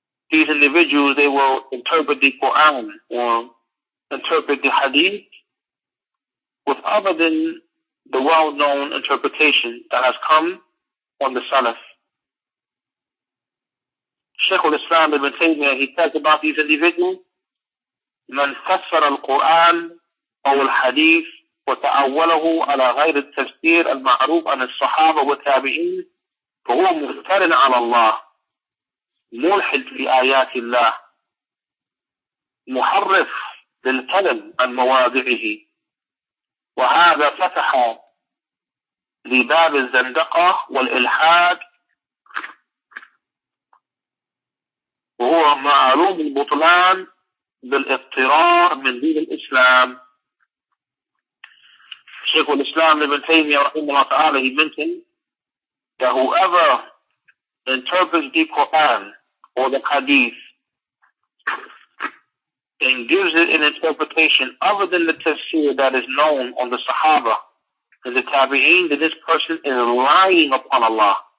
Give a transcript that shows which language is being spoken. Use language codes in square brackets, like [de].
[en] These individuals, they will interpret the Quran or interpret the Hadith with other than the well-known interpretation that has come on the Salaf. [ar] Shaykh al-Islam ibn Taymiyyah, [en] he says about these individuals, [ar] من فسر القرآن أو الحديث وتأوله على غير التفسير المعروف عن الصحابة والتابعين فهو مفتر على الله ملحد في آيات الله محرف للكلم عن مواضعه. وهذا فتح لباب الزندقة والإلحاد وهو معلوم البطلان بالاضطرار من دين الإسلام. [en] Shaykh al-Islam ibn Taymiyyah rahimahullah ta'ala, he mentioned that whoever interprets the Quran or the Hadith and gives it an interpretation other than the tafsir that is known on the Sahaba and the Tabi'een, that this person is lying upon Allah.